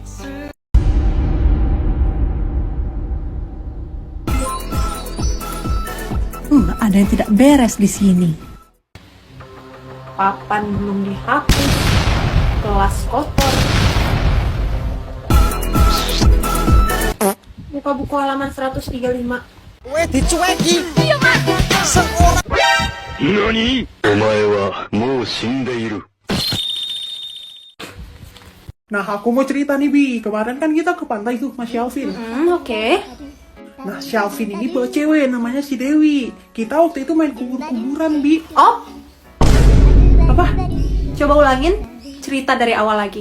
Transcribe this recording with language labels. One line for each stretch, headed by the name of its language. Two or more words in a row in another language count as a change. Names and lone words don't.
Indonesian: Ada yang tidak beres di sini. Papan belum dihapus, kelas kotor. Buka buku halaman 135. Weh dicueki. Seorang
Japanese: 何お前はもう死んでいる。
Indonesian: Nah, aku mau cerita nih, Bi. Kemarin kan kita ke pantai tuh sama Shelvin. Oke. Nah, Shelvin ini bawa cewek namanya si Dewi. Kita waktu itu main kubur-kuburan, Bi. Oh, Apa? coba ulangin cerita dari awal lagi.